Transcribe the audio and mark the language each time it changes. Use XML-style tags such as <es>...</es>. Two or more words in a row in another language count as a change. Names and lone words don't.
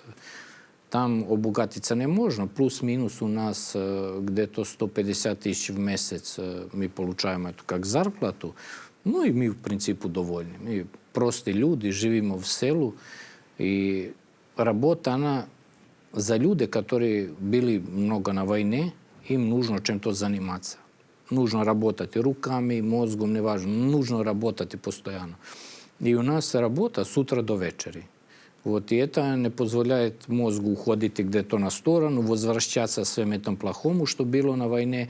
<ru>Там обогатиться не можно, плюс-минус у нас где-то 150 тысяч в месяц мы получаем это как зарплату. Ну и мы, в принципе, довольны. Мы простые люди, живем в селу, и работа, она</ru> <sr>za ljude koji bili mnogo na vojne, im nužno čem-то</sr> <ru>заниматься. Нужно работать руками, мозгом, неважно. Нужно работать постоянно. И у нас работа с утра до вечери. Вот, и это не позволяет мозгу уходить где-то на сторону, возвращаться всем этому плохому, что было на войне.</ru>